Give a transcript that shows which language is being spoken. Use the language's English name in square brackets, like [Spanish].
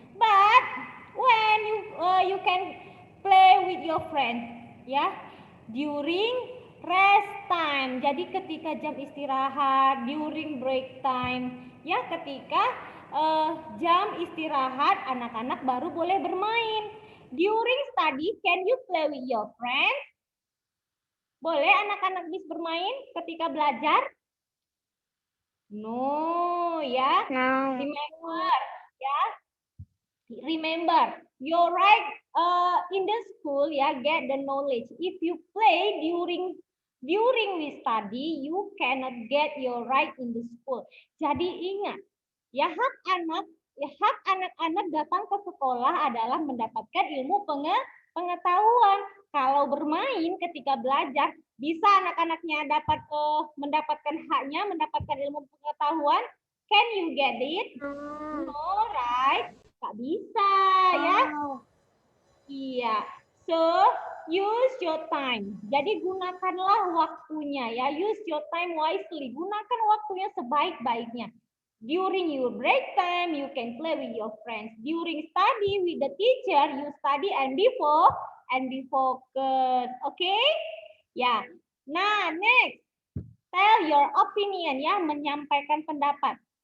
[English] But when you can play with your friend ya during rest time. [Indonesian] Jadi ketika jam istirahat, [English] during break time [Indonesian] ya, ketika jam istirahat anak-anak baru boleh bermain. [English] During study, can you play with your friend? [Indonesian] Boleh anak-anak bisa bermain ketika belajar? [English] No, ya. No. Remember, ya. Remember, your right in the school, ya, get the knowledge. If you play during we study, you cannot get your right in the school. [Indonesian] Jadi ingat, ya, hak anak-anak datang ke sekolah adalah mendapatkan ilmu pengetahuan. Kalau bermain ketika belajar, bisa anak-anaknya mendapatkan haknya, mendapatkan ilmu pengetahuan. [English] Can you get it? No, right? [Indonesian] Tak bisa, ya. Iya. [English] So, use your time. [Indonesian] Jadi gunakanlah waktunya ya. [English] Use your time wisely. [Indonesian] Gunakan waktunya sebaik-baiknya. [English] During your break time, you can play with your friends. During study with the teacher, you study and be focused. Okay? Ya. Nah, next. Tell your opinion ya, [Indonesian] menyampaikan pendapat.